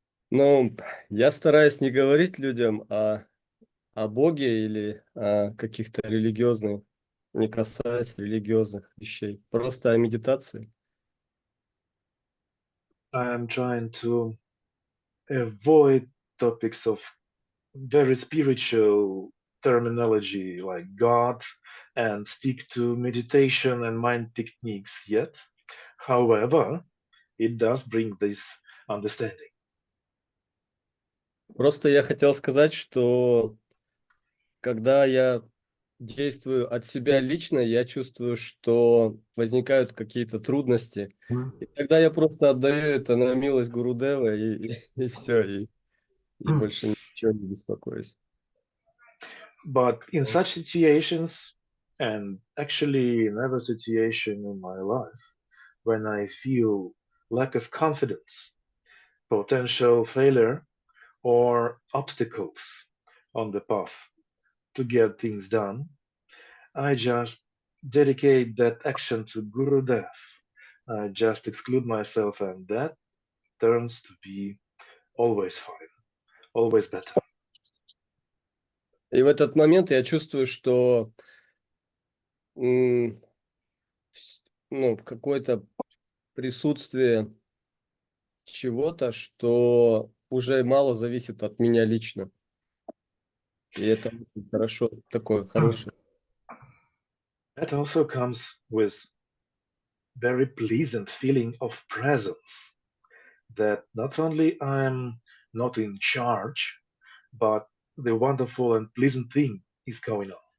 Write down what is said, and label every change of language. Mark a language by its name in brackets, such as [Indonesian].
[Russian] Ну, я стараюсь не говорить людям о Боге или о каких-то религиозных, не касаясь религиозных вещей, просто о медитации. [English] I am trying to avoid topics of very spiritual terminology like God and stick to meditation and mind techniques yet. However, it does bring this understanding. [Russian] Просто я хотел сказать, что когда я действую от себя лично, я чувствую, что возникают какие-то трудности. И тогда я просто отдаю это на милость Гурудева, и все, и больше ничего не беспокоюсь. [English] But in such situations, and actually in every situation in my life, when I feel lack of confidence, potential failure, or obstacles on the path to get things done, I just dedicate that action to Gurudev. I just exclude myself, and that turns to be always fine, always better. [Russian] И в этот момент я чувствую, что ну, ну, какое-то присутствие чего-то, что уже мало зависит от меня лично. И это очень хорошо, такое хорошее. [English] That also comes with very pleasant feeling of presence, that not only I'm not in charge, but the wonderful and pleasant thing is going on.